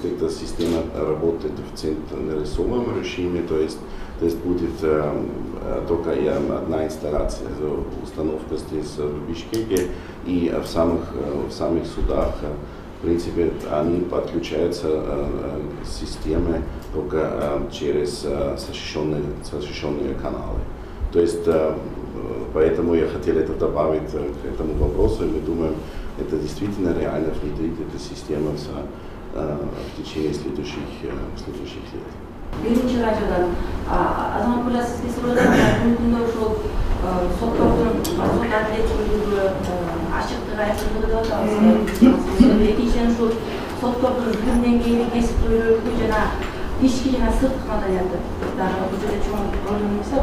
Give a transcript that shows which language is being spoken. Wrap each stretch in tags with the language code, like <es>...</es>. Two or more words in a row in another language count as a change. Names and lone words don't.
<ru>Эта система работает в централизованном режиме, то есть будет только одна инсталляция, установка здесь в Бишкеке, и в самих судах, в принципе, они подключаются к системе только через защищенные каналы. То есть, поэтому я хотел это добавить к этому вопросу, и мы думаем, это действительно реально внедрить эту систему в течение следующих лет.</ru> <ky>Биринчи радиодан азамат мырза сизге суроо мүмкүн ошол соттордун сот адилеттүүлүгү ачыктыгы айкындыгы деп атабыз. Экинчиден ушул соттордун күн деңгээли кесиптүүлүгү жана ички жана сырткы маданияты дагы бул жерде чоң ролун ойнойт.</ky>